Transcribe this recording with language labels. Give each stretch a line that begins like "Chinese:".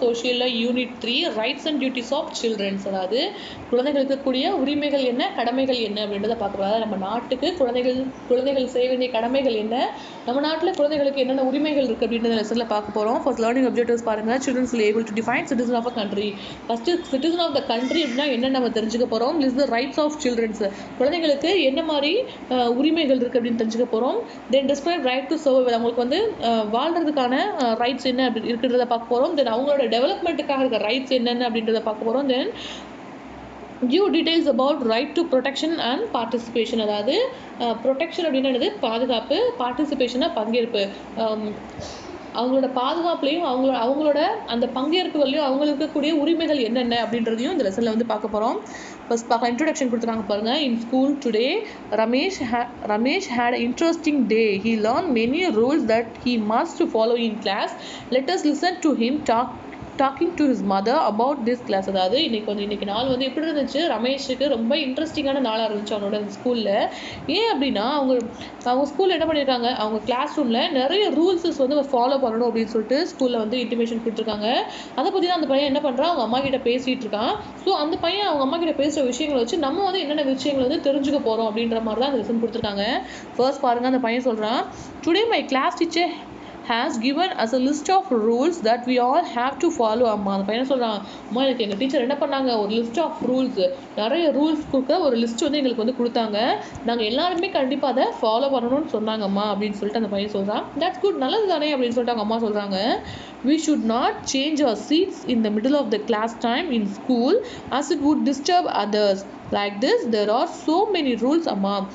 English: Socialல unit 3 rights and duties of children.
Tamil: அதாவது குழந்தைகளுக்கு கூடிய உரிமைகள் என்ன, கடமைகள் என்ன அப்படின்றத பார்க்க போறோம். நம்ம நாட்டுக்கு குழந்தைகள் செய்ய வேண்டிய கடமைகள் என்ன, நம்ம நாட்டுல குழந்தைகளுக்கு என்னென்ன உரிமைகள் இருக்கு அப்படின்றத லெசன்ல பார்க்க போறோம்.
English: First learning objectives
Tamil: பாருங்க.
English: Children will able to define citizen of a country.
Tamil: First citizen of the country அப்படின்னா என்ன நம்ம தெரிஞ்சுக்க போறோம்.
English: List the rights of children.
Tamil: குழந்தைகளுக்கு என்ன மாதிரி உரிமைகள் இருக்கு அப்படின்னு தெரிஞ்சுக்க போறோம்.
English: Then describe right to survival.
Tamil: அவங்களுக்கு வந்து வாழ்றதுக்கான ரைட்ஸ் என்ன அப்படி இருக்கிறத பார்க்க போறோம். தென் அவங்களோட டெவலப்மெண்ட்டுக்காக இருக்க ரைட்ஸ் என்னென்ன அப்படின்றத பார்க்க போறோம். தென்
English: give details about right to protection and participation.
Tamil: அதாவது ப்ரொடெக்ஷன் அப்படின்றது பாதுகாப்பு, பார்ட்டிசிபேஷனா பங்கேற்பு. அவங்களோட பாதுகாப்புலையும் அவங்களோட அந்த பங்கேற்புகளையும் அவங்களுக்கு இருக்கக்கூடிய உரிமைகள் என்னென்ன அப்படின்றதையும் இந்த லெசனில் வந்து பார்க்க போகிறோம்.
English: first பார்க்க introduction
Tamil: கொடுத்துருக்காங்க பாருங்க.
English: In school today Ramesh had an interesting day. He learned many rules that he must follow in class. Let us listen to him talking to his mother about this class.
Tamil: அதாவது இன்னைக்கு நாள் வந்து எப்படி இருந்துச்சு, ரமேஷுக்கு ரொம்ப இன்ட்ரெஸ்டிங்கான நாளாக இருந்துச்சு அவனோட ஸ்கூலில். ஏன் அப்படின்னா அவங்க ஸ்கூலில் என்ன பண்ணியிருக்காங்க, அவங்க கிளாஸ் ரூமில் நிறைய ரூல்ஸஸ் வந்து ஃபாலோ பண்ணணும் அப்படின்னு சொல்லிட்டு ஸ்கூலில் வந்து இன்டிமேஷன் கொடுத்துருக்காங்க. அதை பற்றி தான் அந்த பையன் என்ன பண்ணுறான், அவங்க அம்மா கிட்ட பேசிகிட்டு இருக்கான். ஸோ அந்த பையன் அவங்க அம்மா கிட்ட பேசுகிற விஷயங்களை வச்சு நம்ம வந்து என்னென்ன விஷயங்களை வந்து தெரிஞ்சுக்க போகிறோம் அப்படின்ற மாதிரி தான் அந்த லெசன் கொடுத்துருக்காங்க. ஃபர்ஸ்ட் பாருங்கள், அந்த பையன் சொல்கிறான்,
English: Today my class teacher has given us a list of rules that we all have to follow.
Tamil: அம்மா அந்த பையன் சொல்கிறான், அம்மா எனக்கு எங்கள் டீச்சர் என்ன பண்ணாங்க, ஒரு லிஸ்ட் ஆஃப் ரூல்ஸ், நிறைய ரூல்ஸ் கொடுக்க ஒரு லிஸ்ட் வந்து எங்களுக்கு வந்து கொடுத்தாங்க. நாங்கள் எல்லாருமே கண்டிப்பாக அதை ஃபாலோ பண்ணணும்னு சொன்னாங்கம்மா அப்படின்னு சொல்லிட்டு அந்த பையன் சொல்கிறான்.
English: that's good,
Tamil: நல்லது தானே அப்படின்னு சொல்லிட்டு அவங்க அம்மா சொல்கிறாங்க.
English: We should not change our seats in the middle of the class time in school as it would disturb others. Like this there are so many rules அம்மா.